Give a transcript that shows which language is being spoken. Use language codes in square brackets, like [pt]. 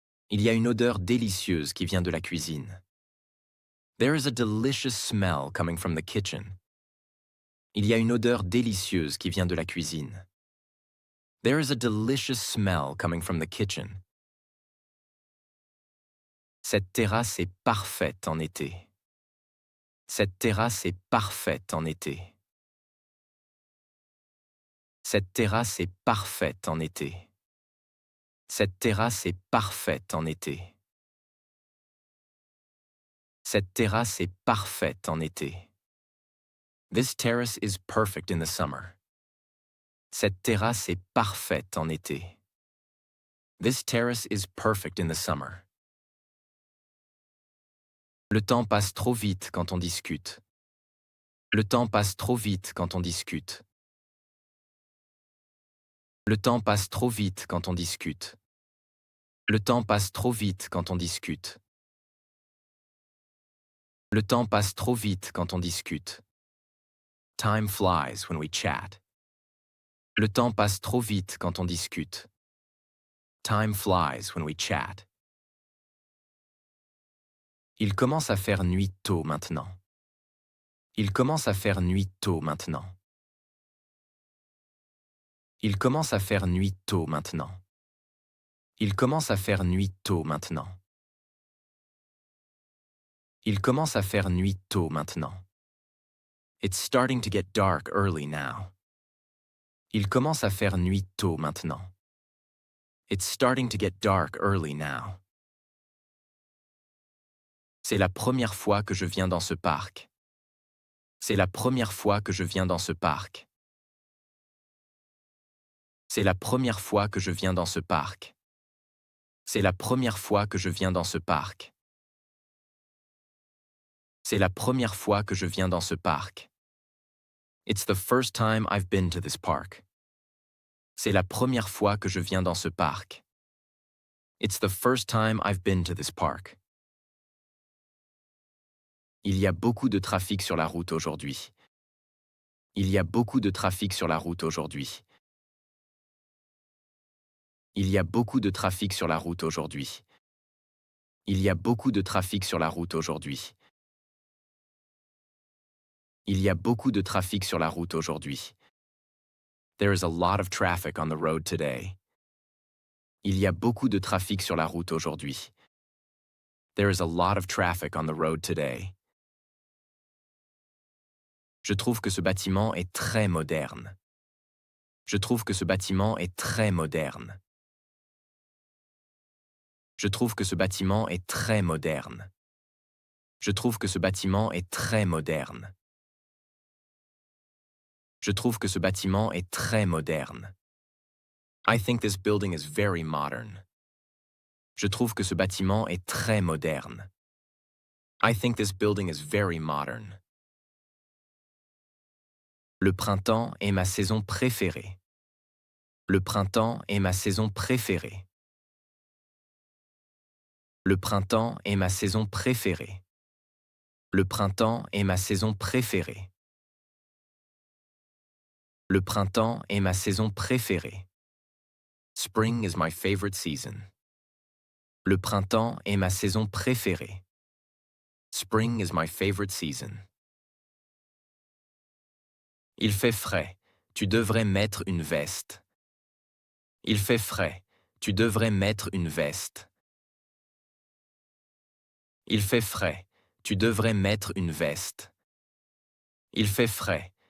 [fr] Il y a une odeur délicieuse qui vient de la cuisine. [en] There is a delicious smell coming from the kitchen. [fr] Il y a une odeur délicieuse qui vient de la cuisine. [en] There is a delicious smell coming from the kitchen. [fr] Cette terrasse est parfaite en été. Cette terrasse est parfaite en été. Cette terrasse est parfaite en été. Cette terrasse est parfaite en été. Cette terrasse est parfaite en été. [en] This terrace is perfect in the summer. [fr] Cette terrasse est parfaite en été. [en] This terrace is perfect in the summer. [fr] Le temps passe trop vite quand on discute. Le temps passe trop vite quand on discute. Le temps passe trop vite quand on discute. Le temps passe trop vite quand on discute. Le temps passe trop vite quand on discute. [en] Time flies when we chat. [fr] Le temps passe trop vite quand on discute. [en] Time flies when we chat. [fr] Il commence à faire nuit tôt maintenant. Il commence à faire nuit tôt maintenant. Il commence à faire nuit tôt maintenant. Il commence à faire nuit tôt maintenant. Il commence à faire nuit tôt maintenant. [en] It's starting to get dark early now. [fr] Il commence à faire nuit tôt maintenant. [en] It's starting to get dark early now. [fr] C'est la première fois que je viens dans ce parc. C'est la première fois que je viens dans ce parc. C'est la première fois que je viens dans ce parc. C'est la première fois que je viens dans ce parc. C'est la première fois que je viens dans ce parc. [en] It's the first time I've been to this park. [fr] C'est la première fois que je viens dans ce parc. [en] It's the first time I've been to this park. [fr] Il y a beaucoup de trafic sur la route aujourd'hui. Il y a beaucoup de trafic sur la route aujourd'hui. Il y a beaucoup de trafic sur la route aujourd'hui. Il y a beaucoup de trafic sur la route aujourd'hui. Il y a beaucoup de trafic sur la route aujourd'hui. [en] There is a lot of traffic on the road today. [fr] Il y a beaucoup de trafic sur la route aujourd'hui. [en] There is a lot of traffic on the road today. [fr] Je trouve que ce bâtiment est très moderne. Je trouve que ce bâtiment est très moderne. Je trouve que ce bâtiment est très moderne. Je trouve que ce bâtiment est très moderne. Je trouve que ce bâtiment est très moderne. [en] I think this building is very modern. [fr] Je trouve que ce bâtiment est très moderne. [en] I think this building is very modern. [fr] Le printemps est ma saison préférée. Le printemps est ma saison préférée. Le printemps est ma saison préférée. Le printemps est ma saison préférée. Le printemps est ma saison préférée. [en] Spring is my favorite season. [fr] Le printemps est ma saison préférée. [en] Spring is my favorite season. [fr] Il fait frais. Tu devrais mettre une veste. Il fait frais. Tu devrais mettre une veste. Il fait frais. Tu devrais mettre une veste. Il fait frais.